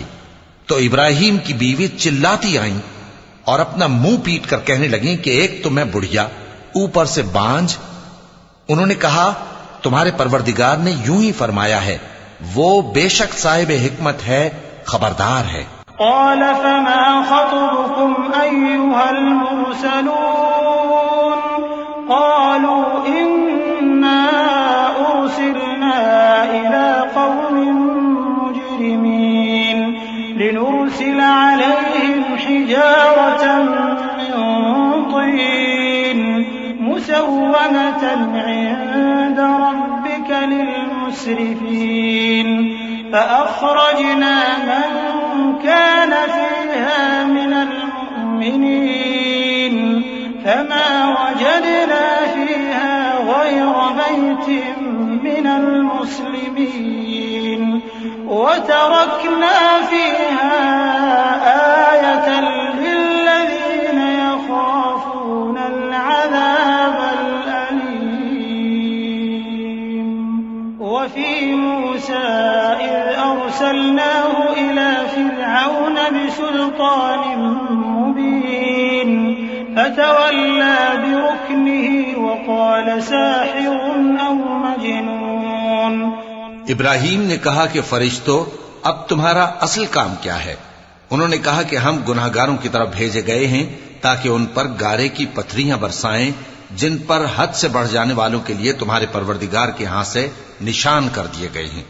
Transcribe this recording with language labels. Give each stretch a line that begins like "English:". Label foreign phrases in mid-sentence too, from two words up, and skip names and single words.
Urdu: تو ابراہیم کی بیوی چلاتی آئیں اور اپنا منہ پیٹ کر کہنے لگی کہ ایک تو میں بڑھیا، اوپر سے بانجھ. انہوں نے کہا، تمہارے پروردگار نے یوں ہی فرمایا ہے، وہ بے شک صاحب حکمت ہے، خبردار ہے.
Arabic: قال فما خطبكم أيها المرسلون قالوا إنا أرسلنا إلى قوم مجرمين لنرسل عليهم حجارة من طين مسومة عند ربك للمسرفين فأخرجنا من كان فيها من المؤمنين فما وجدنا فيها غير بيت من المسلمين وتركنا فيها آية للذين يخافون العذاب الأليم. وفي موسى أرسلناه إلى فرعون بسلطان مبين فتولى بركنه وقال ساحر أو مجنون.
Urdu: ابراہیم نے کہا کہ فرشتو، اب تمہارا اصل کام کیا ہے? انہوں نے کہا کہ ہم گناہگاروں کی طرف بھیجے گئے ہیں تاکہ ان پر گارے کی پتھریاں برسائیں، جن پر حد سے بڑھ جانے والوں کے لیے تمہارے پروردگار کے یہاں سے نشان کر دیے گئے ہیں.